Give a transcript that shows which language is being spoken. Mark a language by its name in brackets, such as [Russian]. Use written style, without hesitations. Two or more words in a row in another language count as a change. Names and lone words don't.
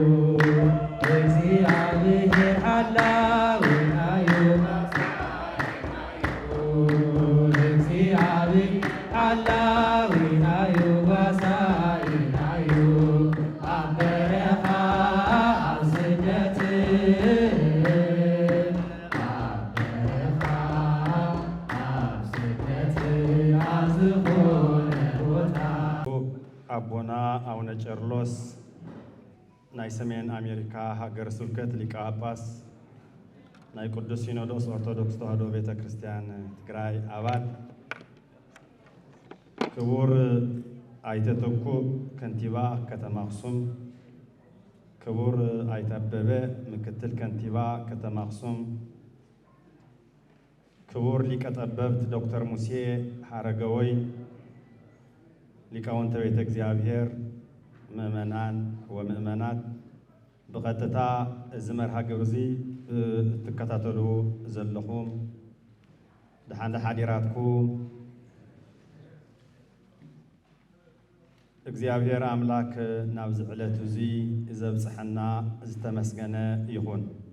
[Tigrinya] እግዚአብሔር ሐላዊናዩ እግዚአብሔር ሐላዊናዩ ጓሳይናዩ አበረኻ ኣብ ስደት አበረኻ ኣብ ስደት ኣብ ዝኾነ ቦታ አቦና አቡነ ቄርሎስ ናይ ሰሜን አሜሪካ ሀገረ ስብከት ሊቀ ጳጳስ ናይ ቅዱስ ሲኖዶስ ኦርቶዶክስ ተዋሕዶ ቤተ ክርስቲያን ትግራይ አባል ክቡር አይተ ተኩ ከንቲባ ከተማ አክሱም፣ ክቡር አይተ አበበ ምክትል ከንቲባ ከተማ አክሱም፣ ክቡር ሊቀ ጠበብት ዶክተር ሙሴ ሀረገወይ፣ ሊቃውንተ ቤተ እግዚአብሔር፣ ምእመናን ወምእመናት፣ በቀጥታ እዚ መርሃ ግብሪ ትከታተሉ ዘለኹም ድሓን ሓዲራትኩም እግዚአብሔር አምላክ ናብ ዝዕለት እዚ ዘብጽሐና ዝተመስገነ ይኹን።